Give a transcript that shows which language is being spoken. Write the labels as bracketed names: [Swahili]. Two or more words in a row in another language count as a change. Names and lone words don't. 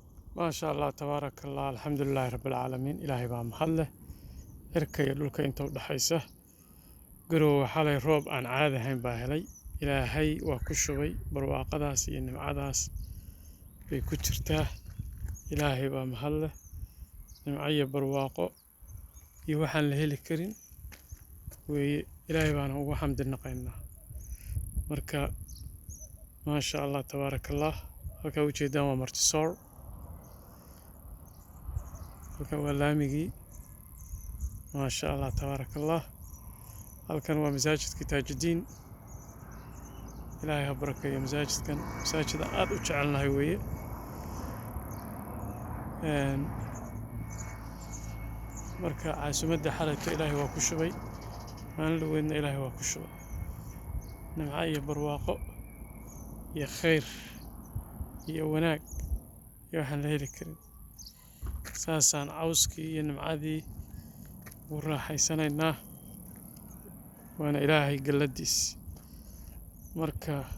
[Arabic] ما شاء الله تبارك الله الحمد لله رب العالمين [Somali] إلهي بaa mahad leh cirka iyo dhulka inta u dhaxaysa garow xalay roob aan caadi ahayn baa helay ilaahay waa ku shubay barwaaqadaas iyo nimcadaas bay ku jirtaa ilaahay baa mahad leh nimco iyo barwaaqo iyo waxaan la heli karin weeye ilaahay baana ugu xamdi naqaynaa marka [Arabic] ما شاء الله تبارك الله [Somali] halkaa ujeedaan waa martisoor halkan waa laamigii [Arabic] ما شاء الله تبارك الله [Somali] halkan waa masaajidka taajudiin ilaahay ha barakeeyo masaajidkan masaajida aad u jecelnahay weeye marka caasimadda xalayto ilaahay waa ku shubay maalin dhaweydna ilaahay waa ku shubay nimco iyo barwaaqo iyo khayr iyo wanaag iyo waxaan la heli karin saasaan cawskii iyo nimcadii ugu raaxaysanaynaa waana ilaahay galladiis marka